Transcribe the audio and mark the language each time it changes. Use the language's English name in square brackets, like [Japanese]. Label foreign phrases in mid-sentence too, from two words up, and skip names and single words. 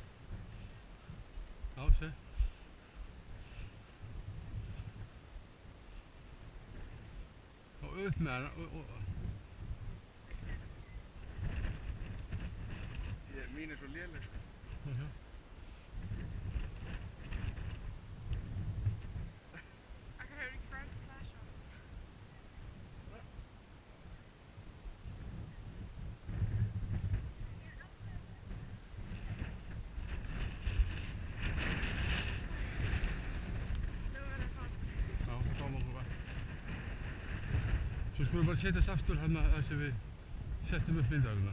[Icelandic] Já, sé. Og upp með hana Mín er svo léleg, sko. Já. [English] I could already grab the flash on. [Icelandic] Já, fáum okkur vatn. Svo skulum við bara setjast aftur hérna þar sem við settum upp myndavélina.